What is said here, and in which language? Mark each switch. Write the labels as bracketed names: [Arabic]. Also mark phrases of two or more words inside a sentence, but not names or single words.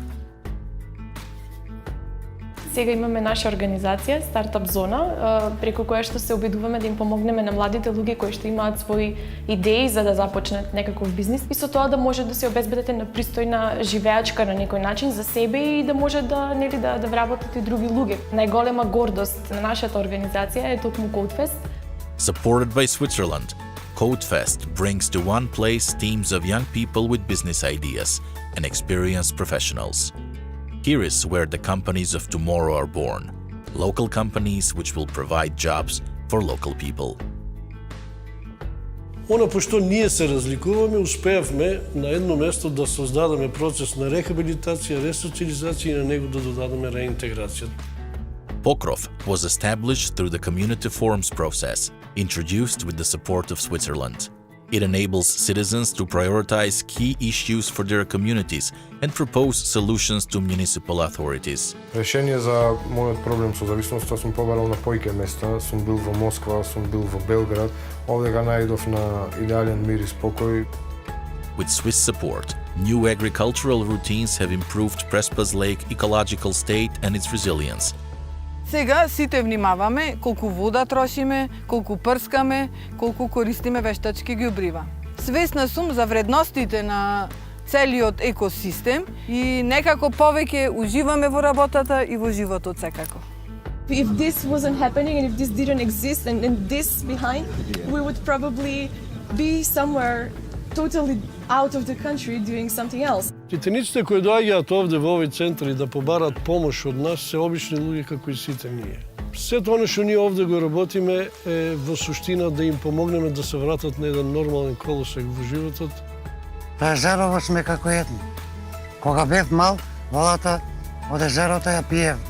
[Macedonian] Сега имаме наша организација, Стартап Зона, преку која што се обидуваме да им помогнеме на младите луѓе кои што имаат своји идеи за да започнат некаков бизнис и со тоа да може да се обезбедете на пристојна живеачка на некој начин за себе и да може да да вработат и други луѓе. Најголема гордост на нашата организација е токму CodeFest. [English] Supported by Switzerland, CodeFest brings to one place teams of young people with business ideas and experienced professionals. Here is where the companies of tomorrow are born. Local companies which will provide jobs for local people. [Macedonian] Она по што ние се разликуваме, успеавме на едно место да создадеме процес на рехабилитација, ресоциализација и на него да додадеме реинтеграција. [English] Pokrov was established through the community forums process, introduced with the support of Switzerland. It enables citizens to prioritize key issues for their communities and propose solutions to municipal authorities. [Macedonian] Решение за мојот проблем со зависноста сум побарал на појке места, сум бил во Москва, сум бил во Белград, овде га најдов на идеален мир и спокој. [English] With Swiss support, new agricultural routines have improved Prespa's lake ecological state and its resilience. [Macedonian] Сега сите внимаваме колку вода трошиме, колку прскаме, колку користиме вештачки ѓубрива. Свесна сум за вредностите на целиот екосистем и некако повеќе уживаме во работата и во животот секако. [English] If this wasn't happening and if this didn't exist and this behind, we would probably be somewhere totally out of the country doing something else. [Macedonian] Титениците кои доаѓаат овде во овој центар и да побарат помош од нас се обични луѓе како и сите ние. Сето оно што ние овде го работиме е во суштина да им помогнеме да се вратат на еден нормален колосек во животот. Во езерово сме како едни. Кога бев мал, водата од езерото ја пиевме.